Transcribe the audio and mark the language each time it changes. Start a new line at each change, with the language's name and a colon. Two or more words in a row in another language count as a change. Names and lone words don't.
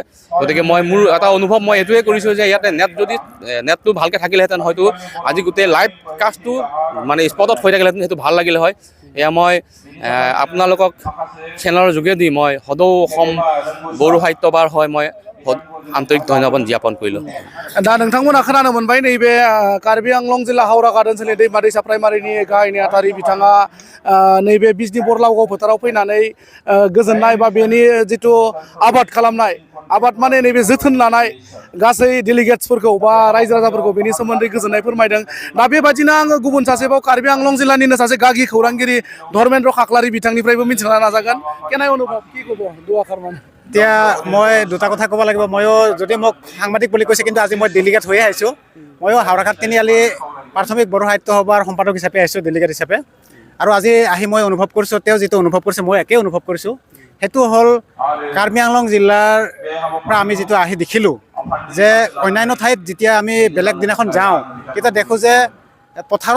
Assamese: গতিকে মই মোৰ এটা অনুভৱ মই এইটোৱে কৰিছোঁ যে ইয়াতে নেটটো ভালকৈ থাকিলেহেঁতেন হয়তো আজি গোটেই লাইভ কাষ্টটো মানে স্পটত হৈ থাকিলেহেঁতেন, সেইটো ভাল লাগিলে হয়। এয়া মই আপোনালোকক চেনেলৰ যোগেদি মই সদৌ অসম বড়ো সাহিত্য সভাৰ হয় মই আন্তৰিক ধন্যবাদ জ্ঞাপন কৰিলো।
Bodo: दा नोंथांमोना खोनानो मोनबाय नैबे कार्बि आंलं जिल्ला हावराघाट ओनसोलनि दैमा दैसा प्राइमारिनि गाहाय नेहाथारि बिथाङा नैबे बिजनी बरलावगाव फोथाराव फैनानै गोजोननाय बा बेनि जिथु आबाद खालामनाय, आबाद माने नैबे जोथोन लानाय गासै डेलिगेट्सफोरखौ बा रायजो राजाफोरखौ बेनि सोमोन्दै गोजोननाय फोरमायदों। दा बेबादिनो आङो गुबुन सासेबाव कार्बि आंलं जिल्लानिनो सासे गागि खौरांगिरि धर्मेन्द्र खाख्लारि बिथांनिफ्रायबो मिथिना नाजागोन।
Assamese: কেনে অনুভৱ কি ক'ব দুআষাৰমান? এতিয়া মই দুটা কথা ক'ব লাগিব। ময়ো যদি মোক সাংবাদিক বুলি কৈছে, কিন্তু আজি মই ডেলিগেট হৈ আহিছোঁ। ময়ো হাওৰাঘাট তিনিআলি প্ৰাথমিক বড়ো সাহিত্য সভাৰ সম্পাদক হিচাপে আহিছোঁ, ডেলিগেট হিচাপে। আৰু আজি আহি মই অনুভৱ কৰিছোঁ, তেওঁ যিটো অনুভৱ কৰিছে মই একেই অনুভৱ কৰিছোঁ। সেইটো হ'ল কাৰ্বি আংলং জিলাৰ পৰা আমি যিটো আহি দেখিলোঁ যে অন্যান্য ঠাইত যেতিয়া আমি বেলেগ দিনাখন যাওঁ তেতিয়া দেখোঁ যে পথাৰত